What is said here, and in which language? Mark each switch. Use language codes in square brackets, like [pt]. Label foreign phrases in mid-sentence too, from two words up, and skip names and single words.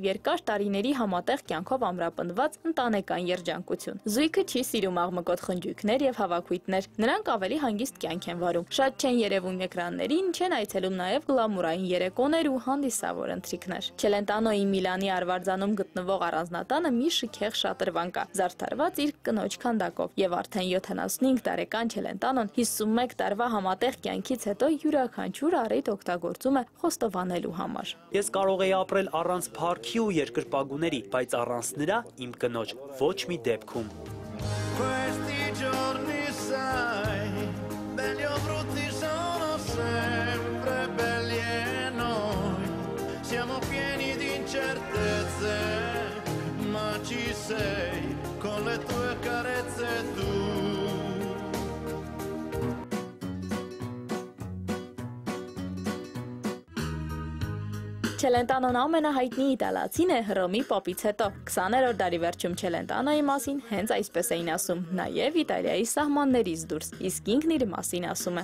[hy] երկար տարիների համատեղ կյանքով ամրապնդված ընտանեկան երջանկություն։ Զույգը չի սիրում աղմկոտ խնջույքներ եւ հավաքույթներ, նրանք ավելի հանգիստ կյանք են վարում։ Շատ չեն երևում էկրաններին, չեն այցելում նաեւ գլամուրային երեկոներ ու հանդիսավոր ընթրիքներ։ Չելենտանոյի Միլանի Արվարձանում գտնվող առանձնատանը մի շքեղ շատրվան կա, զարդարված իր կնոջ քանդակով, եւ արդեն 75 տարեկան Չելենտանոն 51 տարվա համատեղ կյանքից հետո յուրաքանչյուր առիթ օգտագործում է խոստովանելու համար։ Ես կարող էի ապրել առանց փառքի ու երկրպագուների, բայց առանց նրա իմ կնոջ ոչ մի դեպքում։ [it] Questi giorni sai, belli o brutti sono sempre belli e noi siamo pieni di incertezze, ma ci sei con le tue carezze tu. [hy] Չելենտանոն ամենահայտնի իտալացին է Հռոմի պապից հետո։ 20-րդ դարի վերջում Չելենտանոյի մասին հենց այսպես էին ասում, նաև Իտալիայի սահմաններից դուրս, իսկ ինքն իր մասին ասում է.